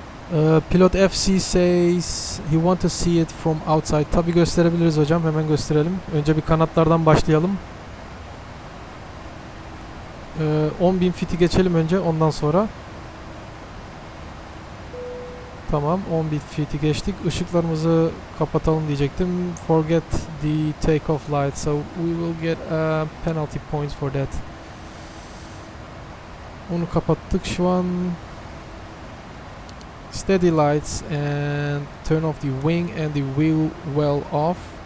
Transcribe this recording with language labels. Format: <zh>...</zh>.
<en>Pilot FC says he want to see it from outside.</en> <tr>Tabii gösterebiliriz hocam, hemen gösterelim. Önce bir kanatlardan başlayalım. 10.000 feet'i geçelim önce, ondan sonra. Tamam, 10.000 feet'i geçtik. Işıklarımızı kapatalım diyecektim.</tr> <en>Forget the takeoff light, so we will get penalty points for that.</en> <tr>Onu kapattık şu an.</tr> <en>Steady lights and turn off the wing and the wheel well off.</en>